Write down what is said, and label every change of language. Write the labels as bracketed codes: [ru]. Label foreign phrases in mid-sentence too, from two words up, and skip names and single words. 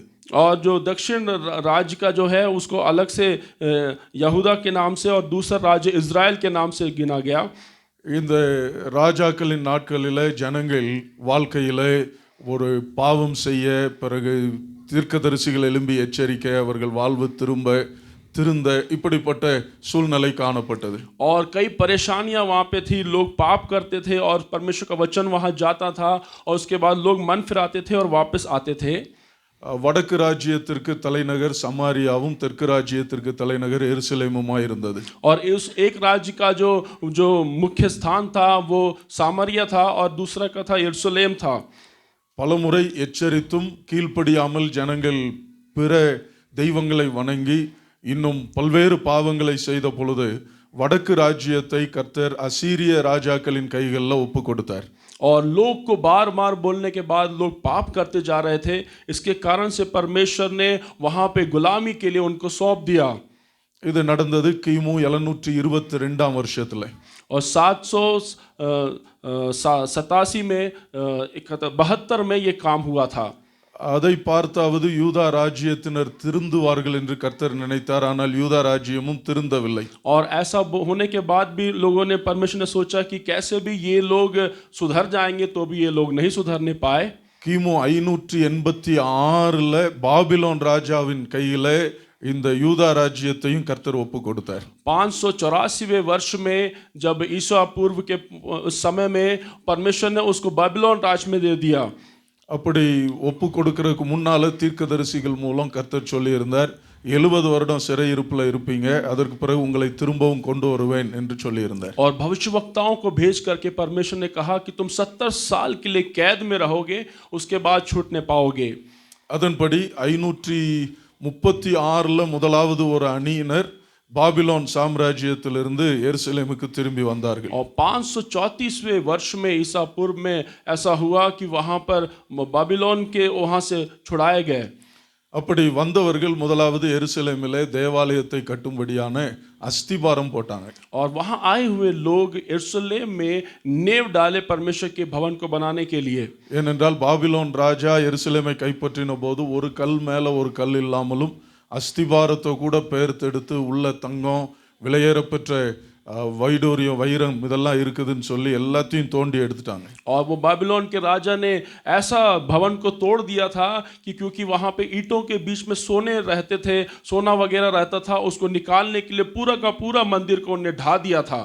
[hi] और जो दक्षिण राज्य का जो है उसको अलग से यहूदा के नाम से और दूसरा राज्य इज़राइल के नाम से गिना गया. [ta] இந்த ராஜாக்களின் நாட்களிலே ஜனங்கள் வாழ்க்கையிலே ஒரு பாவம் செய்ய, பிறகு தீர்க்கதரிசிகள் எழும்பி எச்சரிக்க, அவர்கள் வாழ்வு திருந்த இப்படிப்பட்ட சூழ்நிலை காணப்பட்டது. [hi] और कई परेशानियां वहाँ पे थी. लोग पाप करते थे और परमेश्वर का वचन वहाँ जाता था और उसके बाद लोग मन फिराते थे और वापस आते थे. [ta] வடக்கு ராஜ்யத்திற்கு தலைநகர் சமாரியாவும் தெற்கு ராஜ்யத்திற்கு தலைநகர் எருசலேமுமாய் இருந்தது. [hi] और इस एक राज्य का जो मुख्य स्थान था वो सामरिया था और दूसरा का था यरूशलेम था. [ta] பலமுறை எச்சரித்தும் கீழ்ப்படியாமல் ஜனங்கள் பிற தெய்வங்களை வணங்கி இன்னும் பல்வேறு பாவங்களை செய்த பொழுது வடக்கு ராஜ்யத்தை கர்த்தர் அசீரிய ராஜாக்களின் கைகளில் ஒப்பு கொடுத்தார். [hi] और लोग को बार बार बोलने के बाद लोग पाप करते जा रहे थे. इसके कारण से परमेश्वर ने वहां पे गुलामी के लिए उनको सौंप दिया. [ta] இது நடந்தது கிமு 722 வருஷத்துல. [hi] और 787 में 72 में ये काम हुआ था. [ta] அதை பார்த்தாவது யூதா ராஜ்யத்தினர் திருந்துவார்கள் என்று கர்த்தர் நினைத்தார். ஆனால் யூதா ராஜ்யமும் திருந்தவில்லை. [hi] और ऐसा होने के बाद भी लोगों ने परमेश्वर ने सोचा कि कैसे भी ये लोग सुधर जाएंगे तो भी ये लोग नहीं सुधरने पाए. [ta] கிமு 586 பாபிலோன் ராஜாவின் கையில இந்த யூதா ராஜ்யத்தையும் கர்த்தர் ஒப்பு கொடுத்தார். [hi] 584वें वर्ष में जब ईसा पूर्व के समय में परमेश्वर ने उसको बाबिलोन राज में दे दिया. [ta] அப்படி ஒப்பு கொடுக்கறதுக்கு முன்னால தீர்க்கதரிசிகள் மூலம் கர்த்தர் சொல்லி இருந்தார், 70 வருடம் சிறையிருப்புல இருப்பீங்க, அதற்கு பிறகு உங்களை திரும்பவும் கொண்டு வருவேன் என்று சொல்லி இருந்தார். [hi] और भविष्यवक्ताओं को भेज करके परमेश्वर ने कहा कि तुम 70 साल के लिए कैद में रहोगे, उसके बाद छूटने पाओगे. [ta] அதன்படி 536 முதலாவது ஒரு அணியினர் பாபிலோன் சாம்ராஜ்யத்திலிருந்து எருசலேமுக்கு திரும்பி வந்தார்கள். [hi] और 534वें वर्ष में ईसा पूर्व में ऐसा हुआ कि वहां पर बाबिलोन के वहां से छुड़ाए गए. [ta] அப்படி வந்தவர்கள் முதலாவது எருசலேமிலே தேவாலயத்தை கட்டும்படியான அஸ்திபாரம் போட்டாங்க. [hi] और वहां आए हुए लोग यरूशलेम में नेव डाले परमेश्वर के भवन को बनाने के लिए. [ta] ஏனென்றால் பாபிலோன் ராஜா எருசலேமை கைப்பற்றின போது ஒரு கல் மேல ஒரு கல் இல்லாமலும் அஸ்திபாரத்தை கூட பெயர்த்தெடுத்து உள்ள தங்கம் விலையேறப்பெற்ற வைடூரியம் வைரம் இதெல்லாம் இருக்குதுன்னு சொல்லி எல்லாத்தையும் தோண்டி எடுத்துட்டாங்க. [hi] और वो बाबिलोन के राजा ने ऐसा भवन को तोड़ दिया था कि क्योंकि वहां पे ईंटों के बीच में सोने रहते थे, सोना वगैरह रहता था, उसको निकालने के लिए पूरा का पूरा मंदिर को उन्हें ढा दिया था.